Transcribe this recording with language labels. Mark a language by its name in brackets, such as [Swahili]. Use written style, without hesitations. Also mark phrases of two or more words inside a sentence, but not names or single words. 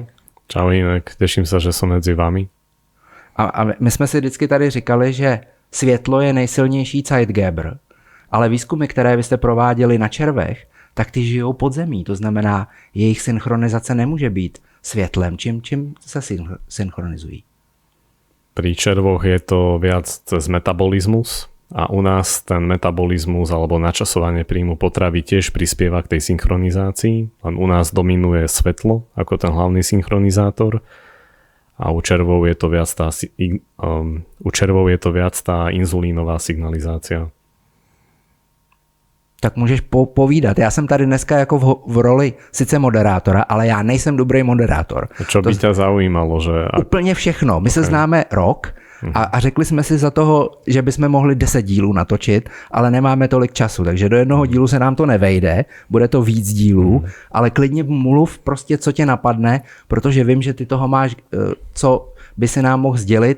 [Czech] Čau Inek, těším se, že jsem mezi vámi. A my jsme si vždycky tady říkali, že světlo je nejsilnější Zeitgeber, ale výzkumy, které vy jste prováděli na červech, tak ty žijou pod zemí. To znamená, jejich synchronizace nemůže být světlem. Čím se synchronizují? [Slovak] Pri červoch je to viac cez metabolizmus a u nás ten metabolizmus alebo načasovanie príjmu potravy tiež prispieva k tej synchronizácii. Len u nás dominuje svetlo ako ten hlavný synchronizátor a u červov je to viac tá inzulínová signalizácia. [Czech] Tak můžeš povídat. Já jsem tady dneska jako v roli sice moderátora, ale já nejsem dobrý moderátor. [Slovak] Čo by ťa zaujímalo? Že... [Czech] Úplně všechno. My se známe rok a řekli jsme si za toho, že bychom mohli 10 dílů natočit, ale nemáme tolik času, takže do jednoho dílu se nám to nevejde, bude to víc dílů, ale klidně mluv prostě, co tě napadne, protože vím, že ty toho máš, co by si nám mohl sdělit.